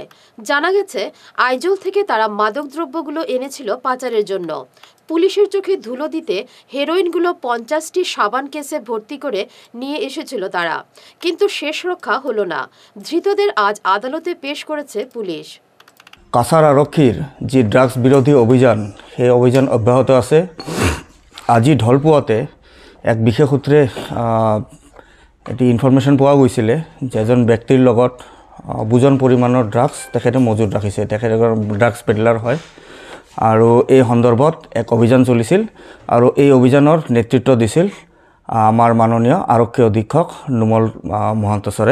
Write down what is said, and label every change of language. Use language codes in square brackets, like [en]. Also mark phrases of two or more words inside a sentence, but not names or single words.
[bn] জানা গেছে, আইজল থেকে তারা মাদকদ্রব্যগুলো এনেছিল পাচারের জন্য। পুলিশের চোখে ধুলো দিতে হেরোইনগুলো 50টি সাবান কেসে ভর্তি করে নিয়ে এসেছিল তারা, কিন্তু শেষ রক্ষা হলো না। ধৃতদের আজ আদালতে পেশ করেছে পুলিশ। কাছাড় আরক্ষীর যে ড্রাগস বিৰোধী অভিযান, সেই অভিযান অব্যাহত আছে। [as] আজি ঢলপুৱাতে এক বিশেষ সূত্ৰে এটি ইনফৰমেশ্যন পোৱা গৈছিলে যে এজন ব্যক্তিৰ লগত বুজন পৰিমাণৰ ড্ৰাগছ তেখেতে মজুত ৰাখিছে। তেখেত ড্ৰাগছ পেডলাৰ হয় আৰু এই সন্দৰ্ভত এক অভিযান চলিছিল আৰু এই অভিযানৰ নেতৃত্ব দিছিল আমাৰ মাননীয় আৰক্ষী অধীক্ষক নুমল মহন্ত ছাৰে।